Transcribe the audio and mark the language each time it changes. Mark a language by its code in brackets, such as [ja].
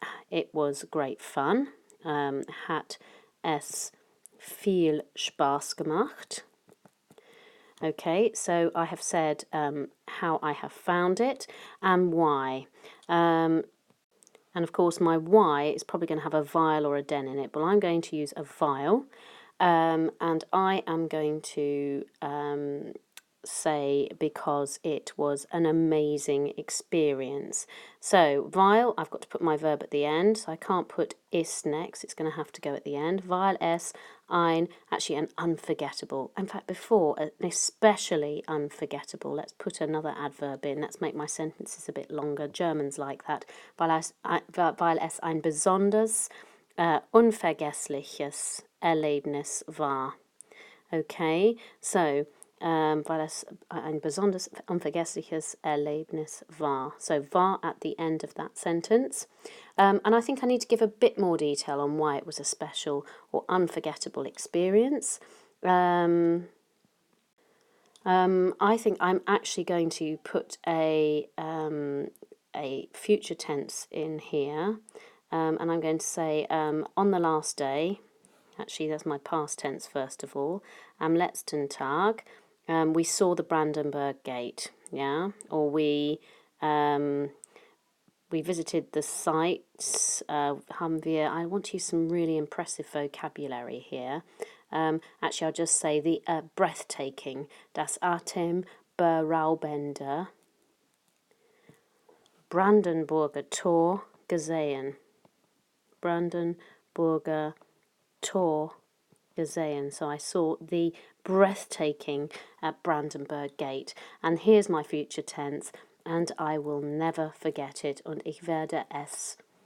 [en] It was great fun. [de] Hat es viel Spaß gemacht. [en] Okay, so I have said how I have found it and why. And of course my why is probably going to have a vowel or a den in it, but I'm going to use a vowel. And I am going to say because it was an amazing experience. So weil, I've got to put my verb at the end, so I can't put is next, it's going to have to go at the end. [de] Weil es [en] actually an unforgettable, in fact before, an especially unforgettable. Let's put another adverb in, let's make my sentences a bit longer. Germans like that. [de] Weil es ein besonders unvergessliches Erlebnis war. [en] Okay, so [de] weil es ein besonders unvergessliches Erlebnis war. [en] So war at the end of that sentence. And I think I need to give a bit more detail on why it was a special or unforgettable experience. I think I'm actually going to put a future tense in here. and I'm going to say on the last day, actually that's my past tense first of all, [de] am letzten Tag, [en] we saw the Brandenburg Gate, yeah, or we visited the sites, [de] haben wir, [en] I want to use some really impressive vocabulary here. Actually, I'll just say the breathtaking, [de] das atemberaubende Brandenburger Tor gesehen. Brandenburger Tor gesehen. [en] So I saw the breathtaking Brandenburg Gate. And here's my future tense. And I will never forget it. [de] Und ich werde es.